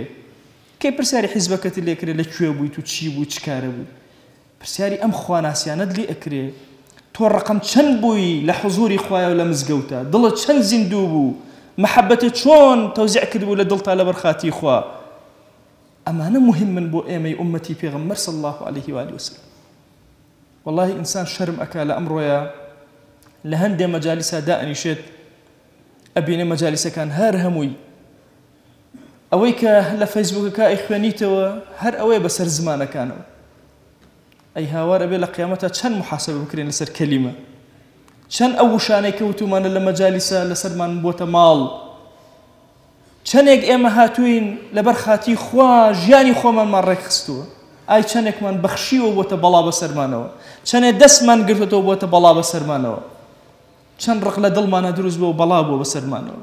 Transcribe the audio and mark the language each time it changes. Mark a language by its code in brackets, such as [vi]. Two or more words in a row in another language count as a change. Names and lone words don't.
[ckb] کەی پرسیاری حیزبەکەت لێ ئەکرێ لەکوێ بوویت و چی بوو چ کارە بوو؟ پرسیاری ئەم خواناسیانەت لێ ئەکرێ تۆ ڕقم چەند بووی لە حوزوری خوایە و لە مزگەوتە، دڵت چەند زیندوو بوو، محەبەتت چۆن تەوزیع کردبوو لە دڵتا لەبەر خاتی خوا. ئەمانە مهمن بۆ ئێمەی ئومەتی پێغەمبەر [ar] صلی الله عليه وآله وسلم. [ckb] والله ئینسان شەرم ئەکا لە ئەمڕۆیە لە هەندێ مەجالیسا دائەنیشێت ئەبینێ مەجالیسەکان هەر هەمووی ئەوەی کە لە فەیسبووکەکە ئەیخوێنیتەوە هەر ئەوەیە بەسەر زمانەکانەوە. ئەی هاوار ئەبێ لە قیامەتە چەند محاسبە بکرێن لەسەر کەلیمە، چەند ئەو وشانەی کەوتومانە لە مەجالیسە لەسەرمان بۆتە ماڵ، چەندێک ئێمە هاتووین لەبەر خاتی خوا ژیانی خۆمانمان ڕێکخستووە، ئای چەندێکمان بەخشیوە بۆتە بەڵا بەسەرمانەوە، چەندێک دەستمان گرتوەوە بۆتە بەڵا بەسەرمانەوە، چەند ڕق لە دڵمانە دروست بووە بەڵا بووە بەسەرمانەوە.